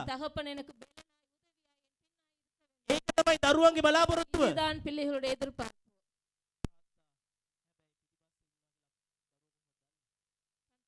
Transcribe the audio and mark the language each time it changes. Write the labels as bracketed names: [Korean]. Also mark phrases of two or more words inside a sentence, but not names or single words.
[Tamil] தகப்பன் எனக்கு பலனாய் [Sinhala] ඒක තමයි දරුවන්ගේ බලාපොරොත්තුව. [Tamil] இதுதான் பிள்ளைகளுடைய எதிர்பார்ப்பு.